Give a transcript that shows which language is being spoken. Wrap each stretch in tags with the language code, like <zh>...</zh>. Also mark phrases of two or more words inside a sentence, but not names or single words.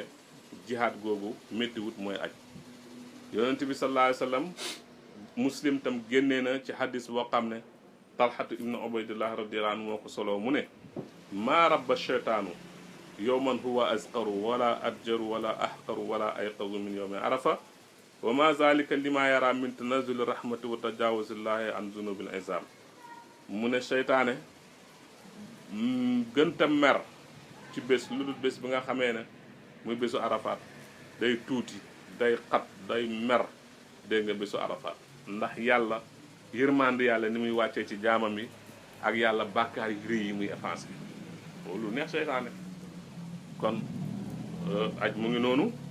<wo>jihaad googu méttiwut mooy aj yonent bi</wo> <ar>صلى الله عليه وسلم</ar> <wo>muslim tam génnee na ci hadis boo xam ne talxatu ibnu ubaydillah</wo> <ar>رضي الله عنه</ar> <wo>moo ko soloo mu ne</wo> <ar>ما رئي الشيطان يوما هو أصغر ولا أدحر ولا أحقر ولا أغيظ من يوم عرفة وما ذلك لما يرى من تنزل الرحمة وتجاوز الله عن الذنوب العظام</ar> <wo>mu ne seytaane gënta mer ci bés lu dul bés bi nga xamee ne muy bésu arafaat day tuuti day xat day mer dégg nga bésu arafaat ndax yàlla yërmande yàlla ni muy wàccee ci jaamam yi ak yàlla bàkkaar yi rëy yi muy effacé loolu neex seytaane kon aj mu ngi noonu</wo>